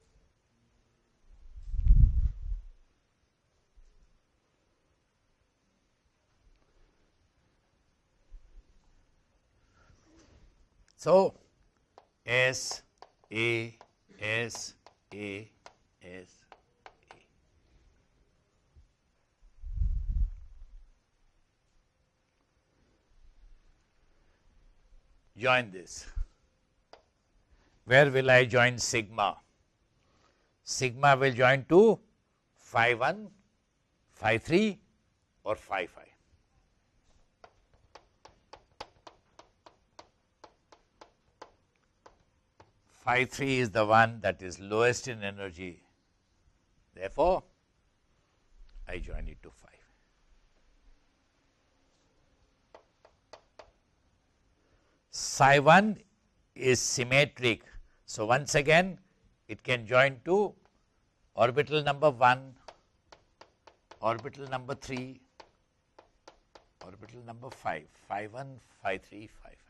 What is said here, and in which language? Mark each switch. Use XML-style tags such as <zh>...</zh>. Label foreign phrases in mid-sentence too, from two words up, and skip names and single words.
<en>So, S, A, S, A, S, A. Join this. Where will I join sigma? Sigma will join to phi 1, phi 3 or phi 5. Phi 3 is the one that is lowest in energy. Therefore, I join it to 5. Psi 1 is symmetric. So, once again it can join to orbital number 1, orbital number 3, orbital number 5, phi 1, phi 3, phi 5.</en>